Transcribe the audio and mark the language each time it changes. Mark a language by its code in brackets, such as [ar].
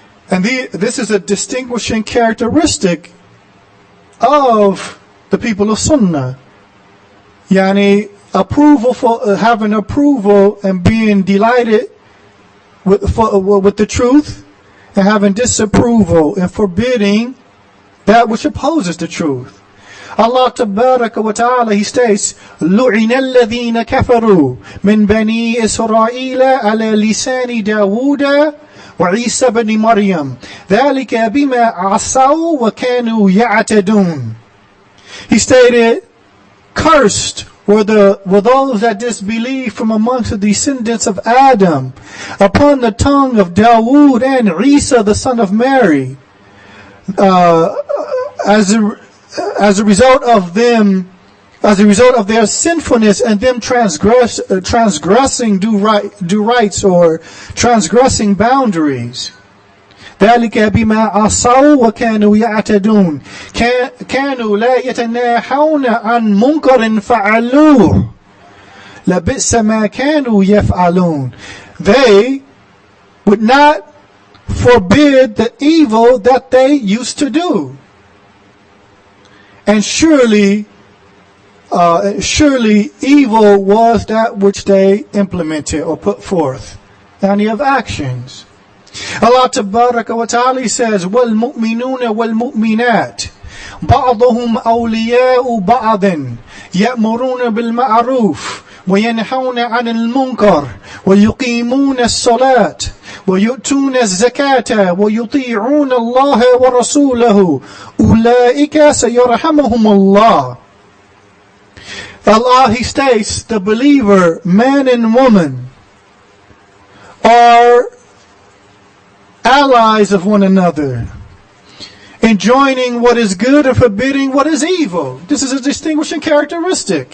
[en] And this is a distinguishing characteristic of the people of Sunnah. Approval for having approval and being delighted with the truth, and having disapproval and forbidding that which opposes the truth. [ar] Allah Tabaraka wa Ta'ala, [en] He states, [ar] لُعِنَ الَّذِينَ كَفَرُوا مِنْ بَنِي إِسْرَائِيلَ عَلَى لِسَانِ دَاوُودَ وَعِيسَى بْنِ مَرْيَمَ ذَلِكَ بِمَا عَصَوْا وَكَانُوا يَعْتَدُونَ. [en] He stated, cursed were those that disbelieved from amongst the descendants of Adam upon the tongue of Dawood and Isa the son of Mary, as a result of their sinfulness and them transgressing due rights or transgressing boundaries. [ar] ذلك بما عصوا وكانوا يعتدون كانوا لا يتناهون عن منكر فعلوه لبئس ما كانوا يفعلون. [en] They would not forbid the evil that they used to do. And surely evil was that which they implemented or put forth. Any of actions. [ar] Allah Tabaraka wa Ta'ala says, وَالْمُؤْمِنُونَ وَالْمُؤْمِنَاتِ بَعْضُهُمْ أَوْلِيَاءُ بَعْضٍ يَأْمُرُونَ بِالْمَعْرُوفِ وَيَنْهَوْنَ عَنِ الْمُنْكَرِ وَيُقِيمُونَ الصَّلَاةَ وَيُؤْتُونَ الزَّكَاةَ وَيُطِيعُونَ اللَّهَ وَرَسُولَهُ أُولَئِكَ سَيَرْحَمُهُمُ اللَّهُ. [en] Allah, He states, the believer, man and woman, are allies of one another enjoining what is good and forbidding what is evil. This is a distinguishing characteristic.